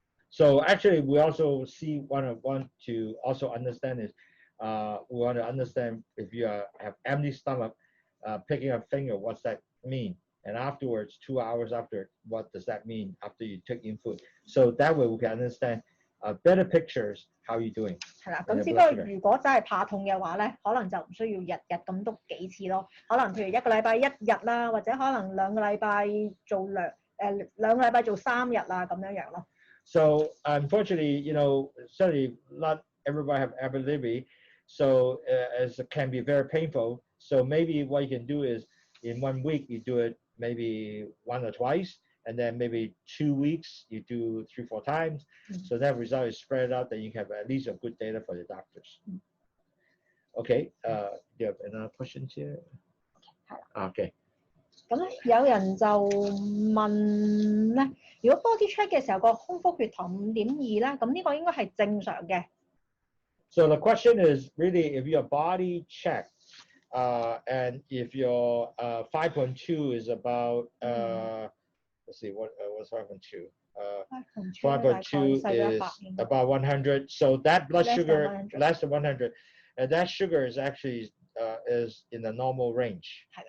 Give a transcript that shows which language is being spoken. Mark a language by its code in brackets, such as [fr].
[en] So actually, we also want to also understand is we want to understand if you have empty stomach, picking a finger, what's that mean? And afterwards, 2 hours after, what does that mean after you took in food? So that way we can understand better pictures how you're doing. [yue] 係啦，咁只不過如果真係怕痛嘅話咧，可能就唔需要日日咁篤幾次咯。可能譬如一個禮拜1日啦，或者可能兩個禮拜做兩個禮拜做3日啦，咁樣樣咯。 [en] So unfortunately, certainly not everybody have epilepsy, so it can be very painful. So maybe what you can do is in 1 week you do it maybe 1 or twice, and then maybe 2 weeks you do 3-4 times. So that result is spread out, that you have at least a good data for the doctors. Okay, do you have another question here? Okay. [yue] 咁咧有人就問咧，如果 [en] body check [yue] 嘅時候個空腹血糖5.2咧，咁呢個應該係正常嘅。 [en] So the question is really if your body check and if your 5.2 is about let's see what's 5.2 5.2 is about 100, so that blood sugar less than 100, and that sugar is actually is in the normal range.